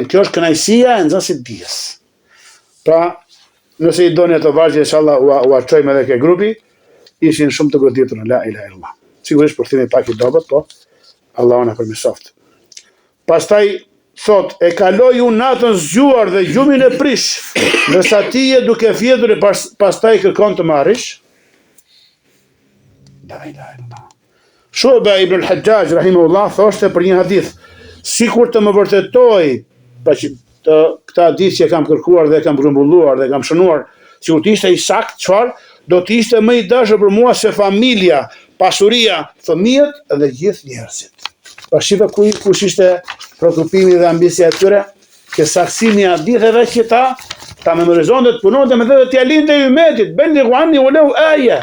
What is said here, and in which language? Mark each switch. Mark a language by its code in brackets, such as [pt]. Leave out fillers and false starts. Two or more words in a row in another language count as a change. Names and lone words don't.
[sq] Kjo është kënaqësia e nxënësit dijes. Pra, nëse i doni ato vargje, inshallah u arçojmë edhe ke grupi, ishin shumë të goditur, [ar] لا إله إلا الله. [sq] Sigurisht përthimi pak i dobët, po Allahu na përmirësoft. Pastaj thot, e kaloj unë natën zgjuar dhe gjumin e prish, ndërsa ti je duke fjetur e pastaj kërkon të marrish. [ar] لا إله إلا الله. [sq] Shu'ba ibn al-Hajjaj rahimahullah thoshte për një hadith, sikur të më vërtetoj, këta hadith që kam kërkuar dhe kam grumbulluar dhe kam shënuar, sikur të ishte i sakt, çfarë? Do të ishte më i dashur për mua se familja, pasuria, fëmijët dhe gjithë njerëzit. Pra shive kush ishte shqetësimi dhe ambisja e tyre, që saksimi i haditheve që ta memorizonte të punonte me dhe t'ia linte ummetit, [ar] بلغوا عني ولو آية.